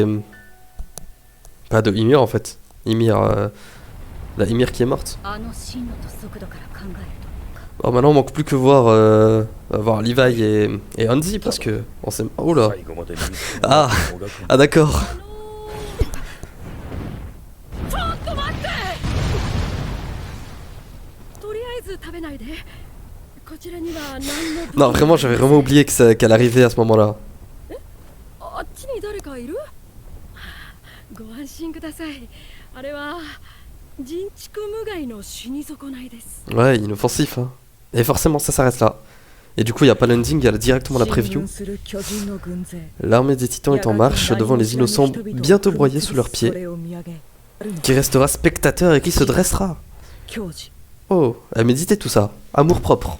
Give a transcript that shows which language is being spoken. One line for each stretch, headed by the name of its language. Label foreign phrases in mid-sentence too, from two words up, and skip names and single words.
French: Pas de Ymir en fait. Ymir... la Ymir qui est morte. Alors maintenant, on manque plus que voir Levi et Hansi parce que on sait. Oh là. Ah, ah d'accord.
Japanese: とりあえず食べないで。こちらには何の。
French: Non, vraiment, j'avais vraiment oublié qu'elle arrivait à ce moment-là.
Japanese: あっちに誰かいる？ご安心ください。あれは人畜無害の死に損ないです。
French: Ouais, inoffensif, hein. Et forcément, ça s'arrête là. Et du coup, il n'y a pas l'ending, il y a directement la preview. L'armée des titans est en marche devant les innocents bientôt broyés sous leurs pieds. Qui restera spectateur et qui se dressera. Oh, à méditer tout ça. Amour propre.